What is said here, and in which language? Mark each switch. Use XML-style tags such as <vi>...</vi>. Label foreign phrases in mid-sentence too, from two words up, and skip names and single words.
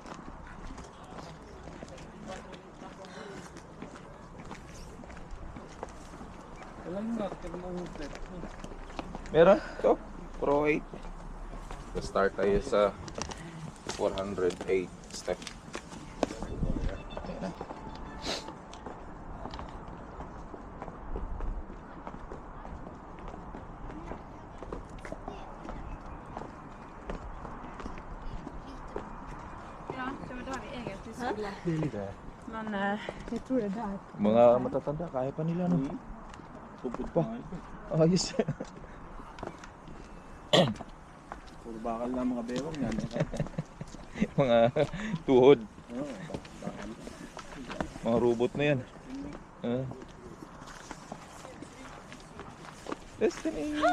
<tl>Alam mo, tignan. Meron? Ito? Pro 8. Start tayo sa 408 step. Ayan na.</tl> <sv>Ja, det var där vi egentligen skulle. Men jag tror det är där.</sv> <tl>Mga matatanda, kaya pa nila, no? Tupod Pa. pa. Ayos. Puro bakal na mga bewang yan. Mga tuhod. Oo, bakal. Mga robot na yan. Destiny!</tl>